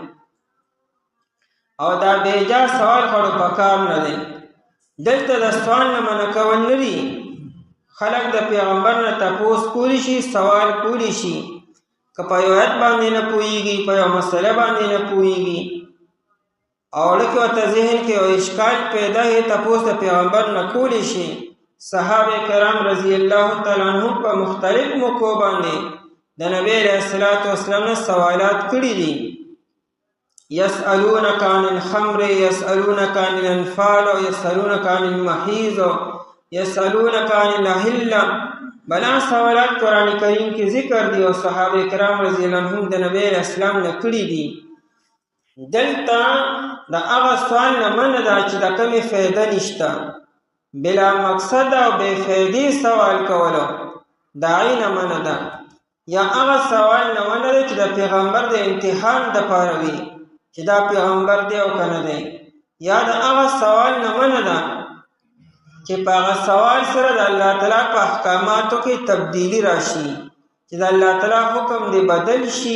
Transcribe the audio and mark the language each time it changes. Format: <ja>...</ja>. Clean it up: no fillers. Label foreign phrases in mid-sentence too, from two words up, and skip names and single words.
<ps>او دا بېجا سوال خړو پکار نه دی دلته د سوال نه منع کول نه دي خلک د پیغمبر نه تپوس کولی شي سوال کولی شي که په یو آیت باندې نه پوهېږي په یو مسله باندې نه پوهېږي او لکه ورته ذهن کې یو اشکال پیدا وي تپوس د پیغمبر نه کولی شي صحابه کرام</ps> <ar>رضی الله تعالی عنهم</ar> <ps>په مختلف موقعو باندې د نبی</ps> <ar>علیہ الصلوۃ والسلام</ar> <ps>نه سوالات کړي دي.</ps> <ar>يسألونك عن الخمر، يسألونك عن الانفال، يسألونك عن المحيض، يسألونك عن الأهلة.</ar> <ps>بلا سوالات قرآن کریم کی ذکر دی او صحابه کرام</ps> <ar>رضی اللہ عنہم</ar> <ps>د نبی</ps> <ar>علیہ السلام</ar> <ps>نه کړي دي. دلته د هغه سوال نه منع ده چې د کومې فایده نشته، بلا مقصد او بے فایدې سوال کولو د هغې نه منع ده، یا هغه سوال نه منع ده چې د پیغمبر د امتحان دپاره وي چې دا پیغمبر دی او که نه دی، یا د هغه سوال نه منع ده چې په هغه سوال سره د</ps> <ar>الله تعالی</ar> <ps>په احکاماتو کې تبدیلی راشي، چې د</ps> <ar>الله تعالی</ar> <ps>حکم دی بدل شي.</ps>